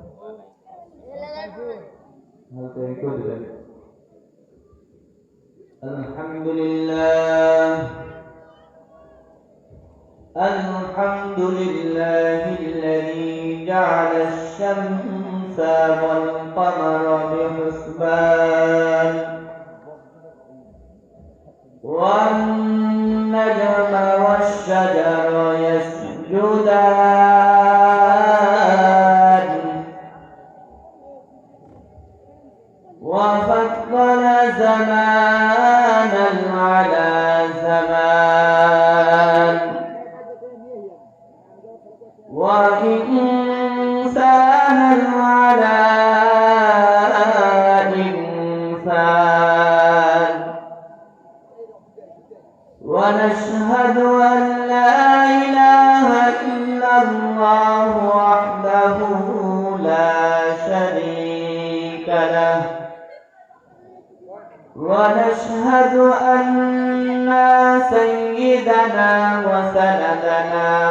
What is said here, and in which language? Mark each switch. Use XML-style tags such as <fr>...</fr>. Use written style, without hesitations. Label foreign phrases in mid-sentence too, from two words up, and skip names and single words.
<id>Hal ikut dan</id> <ar>الحمد لله الحمد لله الذي جعل الشمس والقمر بحسبان والنجم والشجر يسجدان وفضل زمانا على زمان وإنسانا على إنسان ونشهد أن لا إله إلا الله وحده لا شريك له ونشهد أن سيدنا وسندنا</ar>